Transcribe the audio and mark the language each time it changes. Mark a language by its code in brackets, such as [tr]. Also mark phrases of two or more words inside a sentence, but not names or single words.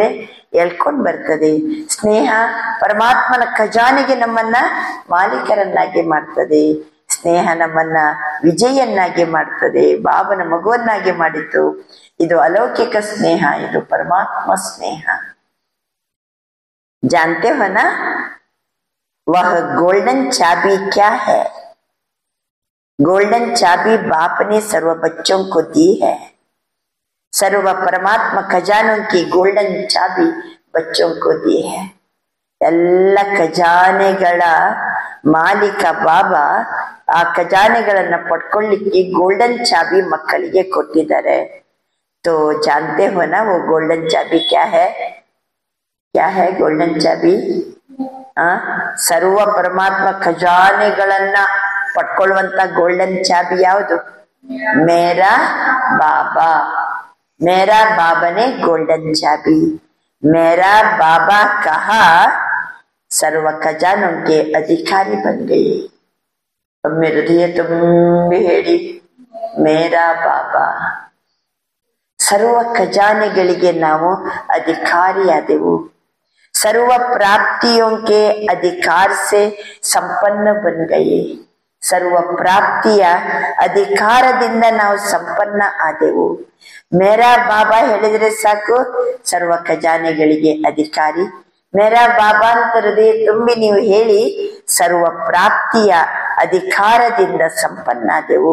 [kn] ಎಳ್ಕೊಂಡ್ ಬರ್ತದೆ. ಸ್ನೇಹ ಪರಮಾತ್ಮನ ಖಜಾನೆಗೆ ನಮ್ಮನ್ನ ಮಾಲೀಕರನ್ನಾಗಿ ಮಾಡ್ತದೆ. ಸ್ನೇಹ ನಮ್ಮನ್ನ ವಿಜಯನ್ನಾಗಿ ಮಾಡ್ತದೆ, ಬಾಬನ ಮಗುವನ್ನಾಗಿ ಮಾಡಿತು. ಇದು ಅಲೌಕಿಕ ಸ್ನೇಹ, ಇದು ಪರಮಾತ್ಮ ಸ್ನೇಹ. [hi] जानते हो ना वह गोल्डन चाबी क्या है? गोल्डन चाबी बाप ने सर्व बच्चों को दी है. सर्व परमात्मा खजानों की गोल्डन चाबी बच्चों को दी है. [kn] ಎಲ್ಲ ಖಜಾನೆಗಳ ಮಾಲೀಕ ಬಾಬಾ. ಆ ಖಜಾನೆಗಳನ್ನ ಪಡ್ಕೊಳ್ಳಿಕ್ಕೆ ಗೋಲ್ಡನ್ ಚಾಬಿ ಮಕ್ಕಳಿಗೆ ಕೊಟ್ಟಿದ್ದಾರೆ. [hi] तो जानते हो ना वो गोल्डन चाबी क्या है? क्या है गोल्डन चाबी? [kn] ಸರ್ವ ಪರಮಾತ್ಮ ಖಜಾನೆಗಳನ್ನ ಪಡ್ಕೊಳ್ಳುವಂತ ಗೋಲ್ಡನ್ ಚಾಬಿ ಯಾವುದು? [hi] मेरा बाबा. [kn] ಮೇರಾ ಬಾಬಾನೇ ಗೋಲ್ಡನ್ ಚಾಬಿ. [hi] मेरा बाबा कहा सर्व खजानों के अधिकारी बन गए. [kn] ಒಮ್ಮೆ ಹೃದಯ ತುಂಬಿ ಹೇಳಿ, [hi] मेरा बाबा. [kn] ಸರ್ವ ಖಜಾನೆಗಳಿಗೆ ನಾವು ಅಧಿಕಾರಿಯಾದೆವು. [hi] सर्व प्राप्तियों के अधिकार से ಸಂಪನ್ನ बन गए. [kn] ಸರ್ವ ಪ್ರಾಪ್ತಿಯ ಅಧಿಕಾರದಿಂದ ನಾವು ಸಂಪನ್ನ ಆದೆವು. [hi] मेरा बाबा [kn] ಹೇಳಿದ್ರೆ ಸಾಕು, ಸರ್ವ ಖಜಾನೆಗಳಿಗೆ ಅಧಿಕಾರಿ. [hi] मेरा बाबा [kn] ಅಂತ ಹೃದಯ ತುಂಬಿ ನೀವು ಹೇಳಿ, ಸರ್ವ ಪ್ರಾಪ್ತಿಯ ಅಧಿಕಾರದಿಂದ ಸಂಪನ್ನಾದೆವು.